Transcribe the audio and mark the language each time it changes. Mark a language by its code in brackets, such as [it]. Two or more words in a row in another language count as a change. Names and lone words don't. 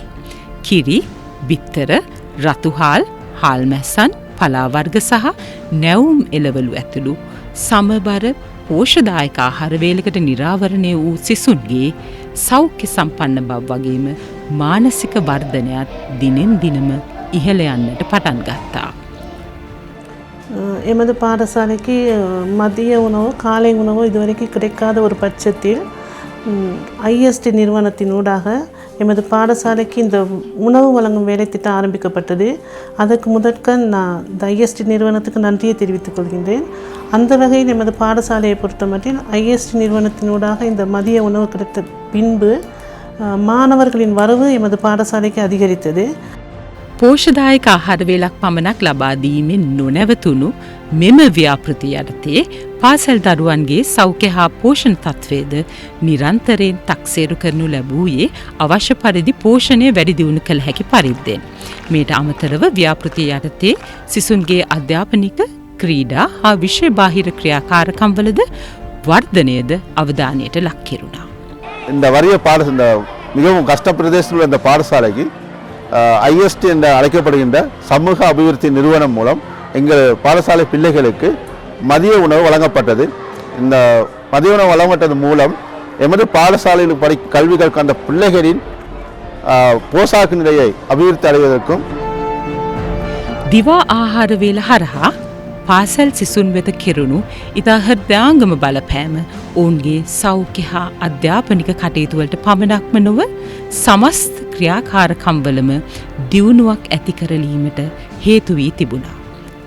[si] කිරි, බිත්තර, රතුහාල්, හාල්මැස්සන්, පලාවර්ග සහ නැවුම් එළවලු ඇතුළු සමබර පෝෂදායක ආහාර වේලකට නිරාවරණය වූ සිසුන්ගේ සෞඛ්‍ය සම්පන්න බව වගේම මානසික වර්ධනයත් දිනෙන් දිනම ඉහළ යන්නට පටන් ගත්තා. [ta] எமது பாடசாலைக்கு மதிய உணவு, காலை உணவு இதுவரைக்கும் கிடைக்காத ஒரு பட்சத்தில் ஐஎஸ்டி நிறுவனத்தினூடாக எமது பாடசாலைக்கு இந்த உணவு வழங்கும் வேலை திட்டம் ஆரம்பிக்கப்பட்டது. அதற்கு முதற்க நான் இந்த ஐஎஸ்டி நிறுவனத்துக்கு நன்றியை தெரிவித்துக் கொள்கின்றேன். அந்த வகையில் எமது பாடசாலையை பொறுத்தமட்டில் ஐஎஸ்டி நிறுவனத்தினூடாக இந்த மதிய உணவு கிடைத்த பின்பு மாணவர்களின் வரவு எமது பாடசாலைக்கு அதிகரித்தது. [si] පෝෂදායක ආහාර වේලක් පමණක් ලබා දීමෙන් නොනැවතුණු මෙම ව්‍යාපෘතිය යටතේ පාසල් දරුවන්ගේ සෞඛ්‍ය හා පෝෂණ තත්ත්වයේද නිරන්තරයෙන් තක්සේරු කරනු ලැබුවේ අවශ්‍ය පරිදි පෝෂණය වැඩි දියුණු කළ හැකි පරිද්දෙන්. මේට අමතරව ව්‍යාපෘතිය යටතේ සිසුන්ගේ අධ්‍යාපනික, ක්‍රීඩා හා විෂය බාහිර ක්‍රියාකාරකම්වලද වර්ධනයද අවධානයට ලක් කෙරුණා. [ta] இந்த வறிய இந்த மிகவும் கஷ்ட பிரதேசத்தில் இந்த பாடசாலைக்கு ஐஎஸ்டி என்று அழைக்கப்படுகின்ற சமூக அபிவிருத்தி நிறுவனம் மூலம் எங்கள் பாடசாலை பிள்ளைகளுக்கு மதிய உணவு வழங்கப்பட்டது. இந்த மதிய உணவு வழங்கப்பட்டது மூலம் எமது பாடசாலையில் கல்வி கற்கின்ற பிள்ளைகளின் போஷாக்கு நிலையை அபிவிருத்தி அடைவதற்கும் [si] දිවා ආහාර වේල හරහා පාසල් සිසුන් වෙත කෙරුණු ඉතා හෘදයාංගම බලපෑම ඔවුන්ගේ සෞඛ්‍ය හා අධ්‍යාපනික කටයුතුවලට පමණක්ම නොව සමස්ත ක්‍රියාකාරකම්වලම දියුණුවක් ඇති කරලීමට හේතු වී තිබුණා.